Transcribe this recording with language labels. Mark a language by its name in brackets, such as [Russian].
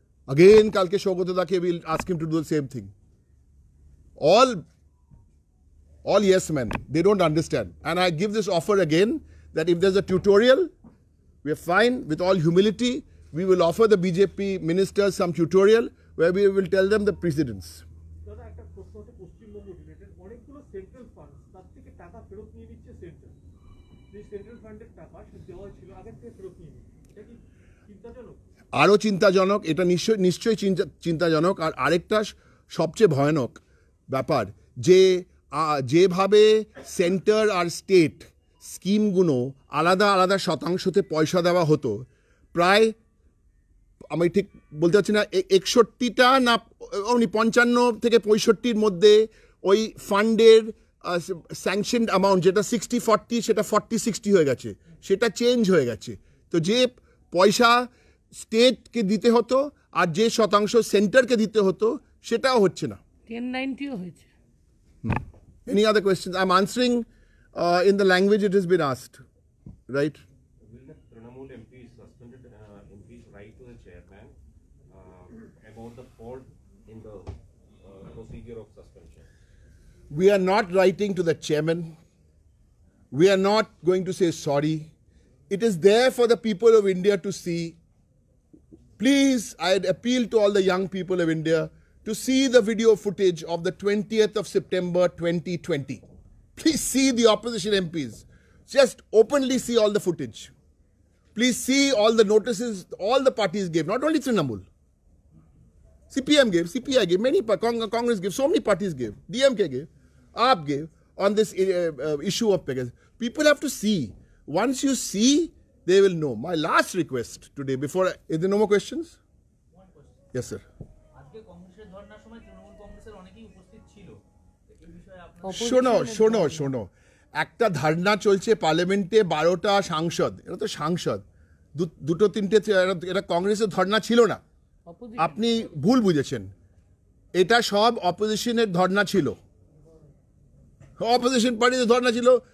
[English] Again, Kalke Shogotodake will ask him to do the same thing. All yes men, they don't understand. And I give this offer again, that if there's a tutorial, we're fine. With all humility, we will offer the BJP ministers some tutorial where we will tell them the precedents. [Bangla] দাদা একটা প্রশ্ন হচ্ছে Paschimbanga related, অনেকগুলো central fund, তার থেকে টাকা ফেরত নিয়ে নিচ্ছে সেন্ট্রাল। যে সেন্ট্রাল ফান্ডের টাকা দেওয়া ছিল আগের থেকে ফেরত নিয়ে নিচ্ছে, এটা কি চিন্তাজনক? আরও চিন্তাজনক, এটা নিশ্চয়ই চিন্তাজনক। আর আরেকটা সবচেয়ে ভয়ানক ব্যাপার, যেভাবে সেন্টার আর স্টেট স্কিমগুলো আলাদা আলাদা শতাংশতে পয়সা দেওয়া হতো, প্রায় আমি ঠিক বলতে পারছি না 61টা না 55 থেকে 65-র মধ্যে ওই ফান্ডের স্যাংশনড অ্যামাউন্ট যেটা 60-40 সেটা 40-60 হয়ে গেছে, সেটা চেঞ্জ হয়ে গেছে। তো যে পয়সা স্টেটকে দিতে হতো আর যে শতাংশ সেন্টারকে দিতে হতো সেটাও হচ্ছে না। 1090 হয়েছে। [English] Any other questions? I'm answering in the language it has been asked, right? Will the Trinamool MP suspended MP's right to the chairman about the fault in the procedure of suspension? We are not writing to the chairman. We are not going to say sorry. It is there for the people of India to see. Please, I appeal to all the young people of India to see the video footage of the 20th of September 2020. Please see the opposition MPs. Just openly see all the footage. Please see all the notices all the parties gave, not only Trinamool. CPM gave, CPI gave, many Congress gave, so many parties gave, DMK gave, AAP gave on this issue of Pegasus. People have to see. Once you see, they will know. My last request today, before, is there no more questions? One question. Yes, sir. [Bangla] আজকে কংগ্রেসের ধর্নার সময় তৃণমূল কংগ্রেসের অনেকেই উপস্থিত ছিল। এই বিষয়ে আপনার শোনো একটা ধারণা চলছে পার্লামেন্টে, 12টা সাংসদ, এটা তো সাংসদ, দুটো তিনটে, এটা কংগ্রেসের ধর্ণা ছিল না। আপনি ভুল বুঝেছেন, এটা সব অপোজিশনের ধর্ণা ছিল, অপোজিশন পার্টির ধর্ণা ছিল।